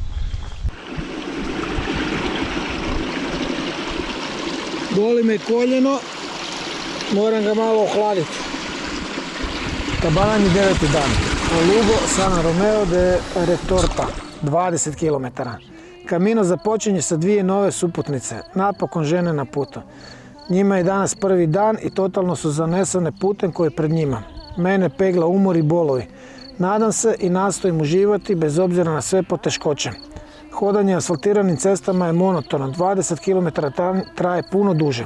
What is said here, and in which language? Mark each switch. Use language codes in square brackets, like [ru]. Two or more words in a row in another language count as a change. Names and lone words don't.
[hr] Boli me koljeno, moram ga malo ohladiti. Tabanan je 9. dan. Lugo San Romeo de Retorta, 20 km. Camino započinje sa 2 nove suputnice, napokon žene na putu. Njima je danas prvi dan i totalno su zanesene putem koji je pred njima. Mene pegla umor i bolovi. Nadam se i nastojim uživati bez obzira na sve poteškoće. Hodanje asfaltiranim cestama je monotono, 20 km traje puno duže.